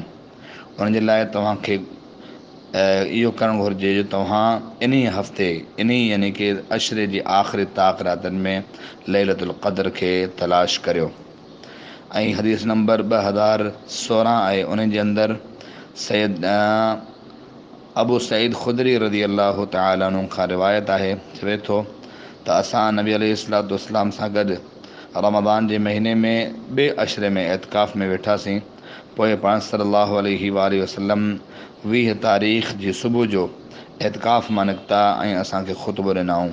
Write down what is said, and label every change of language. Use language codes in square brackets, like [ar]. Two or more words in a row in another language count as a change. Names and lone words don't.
[sd] उन जे लाइ तव्हांखे इहो करणु घुरिजे जो तव्हां इन्ही हफ़्ते यानी कि अशरे जी आख़िरी ताक़ रातनि में लैलतुल क़द्र खे तलाश करियो। ऐं हदीस नंबर 2016 आहे, उन जे अंदरि सैयद अबू सईद ख़ुदरी [ar] رضي الله تعالى عنه [sd] खां रिवायत आहे, चवे थो त असां नबी [ar] عليه الصلاة والسلام [sd] सां गॾु रमज़ान जे महीने में ॿिए अशरे में एतिकाफ़ में वेठासीं। पोइ पाण [ar] صلى الله عليه وسلم [sd] 20 तारीख़ जी सुबुह जो एतिकाफ़ मां निकिता ऐं असांखे ख़ुतबो ॾिनाऊं।